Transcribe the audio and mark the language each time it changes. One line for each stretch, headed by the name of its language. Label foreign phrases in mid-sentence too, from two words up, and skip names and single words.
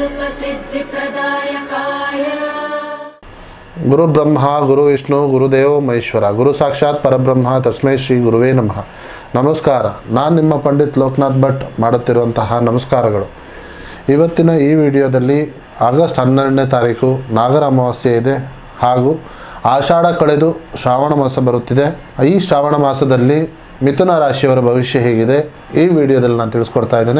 Sanskrit: सिद्धिप्रदायकाय गुरु ब्रह्मा गुरु विष्णु गुरुदेव महेश्वर गुरु साक्षाತ್ ಪರಬ್ರಹ್ಮ ತಸ್ಮೈ ಶ್ರೀ ಗುರುವೇ ನಮಃ.
Kannada: ನಮಸ್ಕಾರ. ನಾನು ನಿಮ್ಮ ಪಂಡಿತ್ ಲೋಕನಾಥ್ ಭಟ್ ಮಾಡುತ್ತಿರುವಂತಹ ನಮಸ್ಕಾರಗಳು. ಇವತ್ತಿನ ಈ ವಿಡಿಯೋದಲ್ಲಿ ಆಗಸ್ಟ್ 12ನೇ ತಾರೀಕು ನಾಗರ ಅಮಾವಾಸ್ಯೆ ಇದೆ ಹಾಗೂ ಆಷಾಢ ಕಳೆದು ಶ್ರಾವಣ ಮಾಸ ಬರುತ್ತಿದೆ. ಈ ಶ್ರಾವಣ ಮಾಸದಲ್ಲಿ ಮಿಥುನ ರಾಶಿಯವರ ಭವಿಷ್ಯ ಹೇಗಿದೆ ಈ ವಿಡಿಯೋದಲ್ಲಿ ನಾನು ತಿಳಿಸ್ಕೊಡ್ತಾ ಇದ್ದೇನೆ.